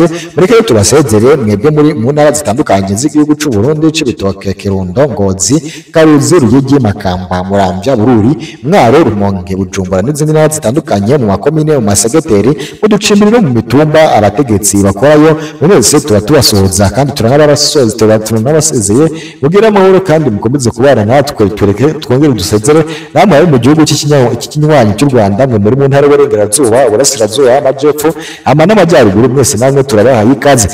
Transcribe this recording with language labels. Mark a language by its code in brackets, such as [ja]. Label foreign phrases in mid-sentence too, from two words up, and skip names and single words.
[rn] Mureke rero tubasezere mwebwe muri mu ntara zitandukanye z'igihugu cy'u Burundi, Cibitoke, Kirundo, Ngozi, Karuzi, Ruyigi, Makamba, Muramvya, Bururi, Mwaro, Rumonge, Bujumbura n'izindi ntara zitandukanye mu makomine, mu masegeteri, mu ducimbiri no mu mitumba. Abategetsi bakorayo mwese tuba tubasuhuza kandi turanabasezeye mugire amahoro kandi mukomeze kubana natwe. Tureke twongere dusezere namwe ari mu gihugu cy'ikinywanyi cy'u Rwanda, mwe muri mu ntara y'Uburengerazuba, Uburasirazuba, Amajyepfo, n'Amajyaruguru, mwese namwe turabahaye ikaze.